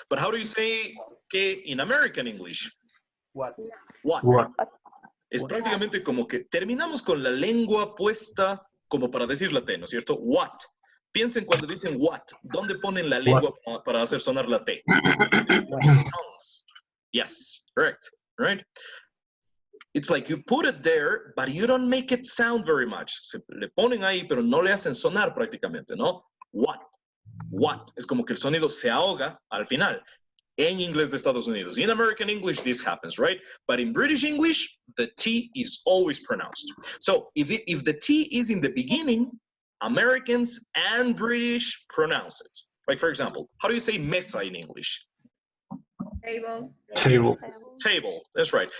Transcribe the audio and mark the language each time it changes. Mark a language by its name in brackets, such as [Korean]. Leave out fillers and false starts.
[English] But how do you say que in American English? What? What? [Spanish] Es prácticamente como que terminamos con la lengua puesta como para decir la T, ¿no es cierto? What. Piensen cuando dicen what, ¿dónde ponen la lengua para hacer sonar la T? [English] Tongues. Yes, correct, right? It's like you put it there, but you don't make it sound very much. [Spanish] Se le ponen ahí, pero no le hacen sonar prácticamente, ¿no? What. Es como que el sonido se ahoga al final. En inglés de Estados Unidos. [English] In American English, this happens, right? But in British English, the T is always pronounced. So if the T is in the beginning, Americans and British pronounce it. Like, for example, how do you say mesa in English? Table, that's right.